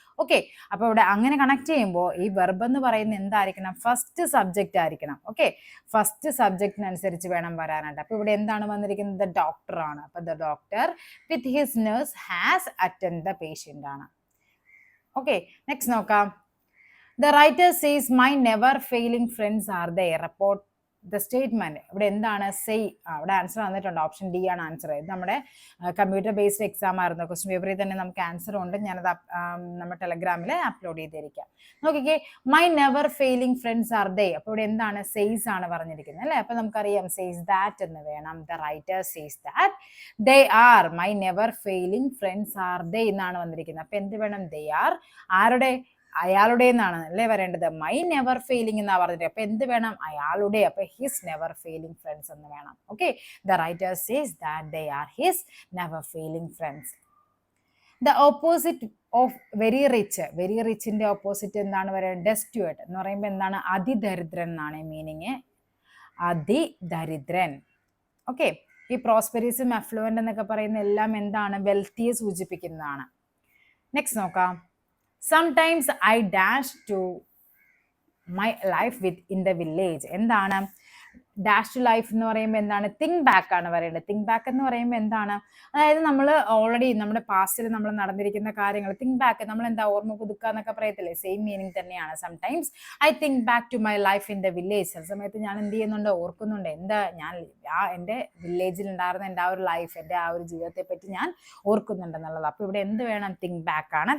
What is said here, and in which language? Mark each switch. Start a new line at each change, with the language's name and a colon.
Malayalam: Okay, അപ്പോൾ ഇവിടെ അങ്ങനെ കണക്ട് ചെയ്യുമ്പോൾ ഈ വെർബ് എന്ന് പറയുന്നത് എന്തായിരിക്കണം? ഫസ്റ്റ് സബ്ജക്റ്റ് ആയിരിക്കണം. ഓക്കെ, ഫസ്റ്റ് സബ്ജക്റ്റിനനുസരിച്ച് വേണം വരാനായിട്ട്. അപ്പോൾ ഇവിടെ എന്താണ് വന്നിരിക്കുന്നത്? ഡോക്ടർ ആണ്. അപ്പോൾ
English: the doctor with his nurse has attend the patient
Malayalam: ആണ്. ഓക്കെ, നെക്സ്റ്റ് നോക്കാം.
English: The writer says my never failing friends are there. Report the statement.
Malayalam: ഇവിടെ എന്താണ്? സേ. ഇവിടെ ആൻസർ വന്നിട്ടുണ്ട്. ഓപ്ഷൻ ഡി ആണ് ആൻസർ. ഇത് നമ്മുടെ കമ്പ്യൂട്ടർ ബേസ്ഡ് എക്സാം ആയിരുന്നു. ക്വസ്റ്റ്യൻ പേപ്പറിൽ തന്നെ നമുക്ക് ആൻസർ ഉണ്ട്. ഞാനത് നമ്മുടെ ടെലഗ്രാമിൽ അപ്ലോഡ് ചെയ്തിരിക്കാം. നോക്കിക്കേ,
English: My never failing friends are they.
Malayalam: അപ്പോൾ ഇവിടെ എന്താണ്? സെയ്സ് ആണ് പറഞ്ഞിരിക്കുന്നത് അല്ലേ? അപ്പോൾ നമുക്കറിയാം സെയ്സ് ദാറ്റ് എന്ന് വേണം.
English: the writer says that they are my never failing friends are they
Malayalam: എന്നാണ് വന്നിരിക്കുന്നത്. അപ്പോൾ എന്ത് വേണം? ദേ ആർ ആരുടെ? അയാളുടെ എന്നാണ് അല്ലേ വരേണ്ടത്? മൈ നെവർ ഫെയിലിംഗ് എന്നാ പറഞ്ഞിട്ട്. അപ്പൊ എന്ത് വേണം? അയാളുടെ.
English: അപ്പൊ his never failing friends
Malayalam: എന്ന് വേണം.
English: Okay, the writer says that they are his never failing friends.
Malayalam: The opposite of very റിച്ചിന്റെ opposite എന്താണ് പറയുന്നത്? ഡെസ്റ്റുവേറ്റ് എന്ന് പറയുമ്പോൾ എന്താണ്? അതിദരിദ്രൻ എന്നാണ് മീനിങ്. അതിദരിദ്രൻ. ഓക്കെ, ഈ പ്രോസ്പെരിസും അഫ്ലുവൻ്റ് എന്നൊക്കെ പറയുന്ന എല്ലാം എന്താണ്? വെൽത്തിയെ സൂചിപ്പിക്കുന്നതാണ്. നെക്സ്റ്റ് നോക്കാം.
English: Sometimes I dash to my life in the village.
Malayalam: എന്താണ്? ഡാഷ് ടു ലൈഫ് എന്ന് പറയുമ്പോൾ എന്താണ്? തിങ്ക് ബാക്ക് ആണ് പറയേണ്ടത്. തിങ്ക് ബാക്ക് എന്ന് പറയുമ്പോൾ എന്താണ്? അതായത് നമ്മൾ ഓൾറെഡി നമ്മുടെ പാസ്റ്റിൽ നമ്മൾ നടന്നിരിക്കുന്ന കാര്യങ്ങൾ തിങ്ക് ബാക്ക്, നമ്മൾ എന്താ ഓർമ്മ പുതുക്കുക എന്നൊക്കെ പറയത്തില്ലേ, സെയിം മീനിങ് തന്നെയാണ്.
English: Sometimes I think back to my life in the village.
Malayalam: ചില സമയത്ത് ഞാൻ എന്ത് ചെയ്യുന്നുണ്ട്? ഓർക്കുന്നുണ്ട്. എന്താ? ഞാൻ എൻ്റെ വില്ലേജിൽ ഉണ്ടായിരുന്ന എൻ്റെ ആ ഒരു ലൈഫ്, എൻ്റെ ആ ഒരു ജീവിതത്തെ പറ്റി ഞാൻ ഓർക്കുന്നുണ്ടെന്നുള്ളത്. അപ്പോൾ ഇവിടെ എന്ത് വേണം? തിങ്ക് ബാക്ക് ആണ്.